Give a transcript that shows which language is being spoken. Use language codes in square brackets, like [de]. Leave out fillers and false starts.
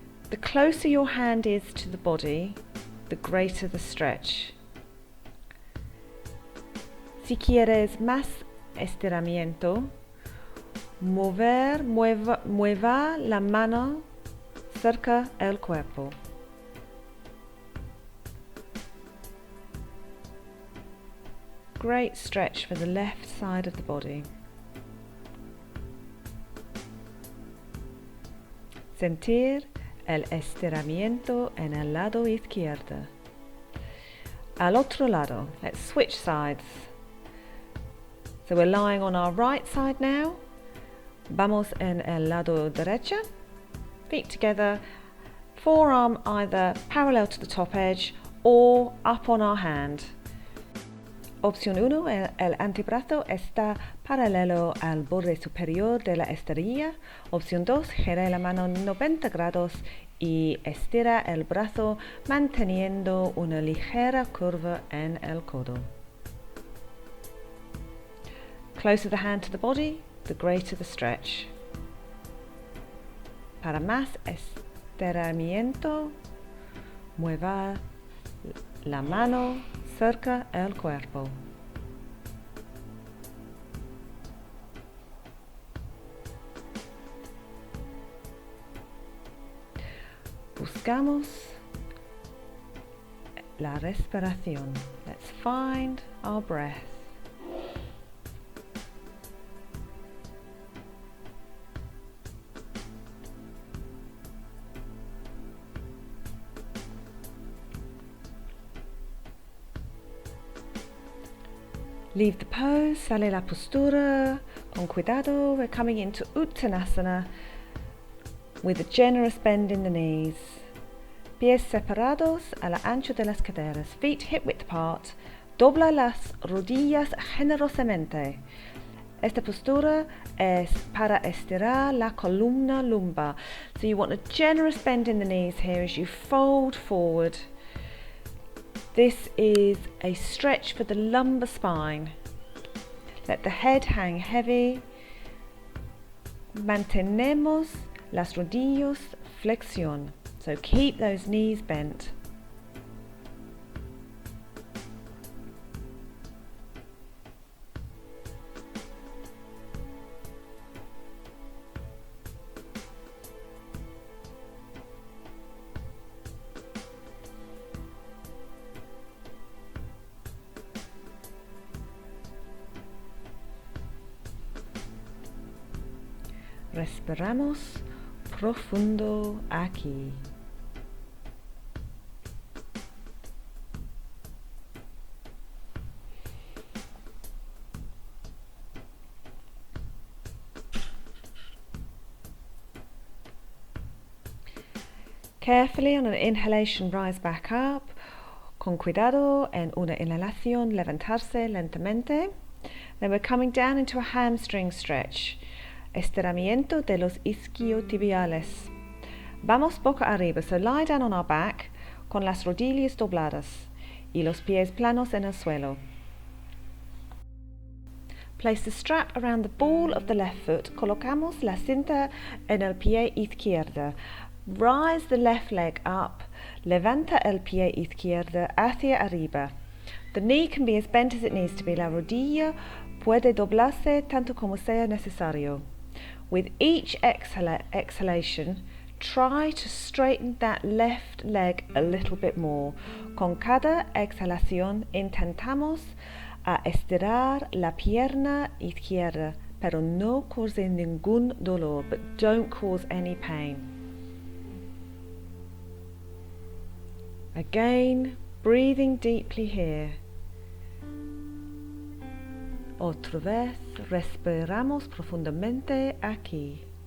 [en] The closer your hand is to the body, the greater the stretch. [es] Si quieres más estiramiento, mueva la mano cerca del cuerpo. [en] Great stretch for the left side of the body. [es] Sentir el estiramiento en el lado izquierdo. Al otro lado, [en] let's switch sides. So we're lying on our right side now. [es] Vamos en el lado derecho. [en] Feet together, forearm either parallel to the top edge or up on our hand. [es] Opción 1, el antebrazo está paralelo al borde superior de la esterilla. Opción 2, gira la mano 90 grados y estira el brazo manteniendo una ligera curva en el codo. [en] Closer the hand to the body, the greater the stretch. [es] Para más estiramiento, mueva la mano cerca del cuerpo. Buscamos la respiración. [en] Let's find our breath. Leave the pose, [es] sale la postura, con cuidado. [en] We're coming into Uttanasana with a generous bend in the knees. [es] Pies separados a la ancho de las caderas, [en] feet hip width apart. [es] Dobla las rodillas generosamente. Esta postura es para estirar la columna lumbar. [en] So you want a generous bend in the knees here as you fold forward. This is a stretch for the lumbar spine. Let the head hang heavy. [es] Mantenemos las rodillas flexión. [en] So keep those knees bent. [es] Respiramos profundo aquí. [en] Carefully on an inhalation, rise back up. [es] Con cuidado, en una inhalación, levantarse lentamente. [en] Then we're coming down into a hamstring stretch. [es] Estiramiento de los isquiotibiales. Vamos boca arriba, [en] so lie down on our back [es] con las rodillas dobladas y los pies planos en el suelo. [en] Place the strap around the ball of the left foot. [es] Colocamos la cinta en el pie izquierdo. [en] Rise the left leg up. [es] Levanta el pie izquierdo hacia arriba. [en] The knee can be as bent as it needs to be. [es] La rodilla puede doblarse tanto como sea necesario. [en] With each exhalation, try to straighten that left leg a little bit more. [es] Con cada exhalación intentamos a estirar la pierna izquierda, pero no cause ningún dolor, [en] but don't cause any pain. Again, breathing deeply here. [es] Otra vez, respiramos profundamente aquí.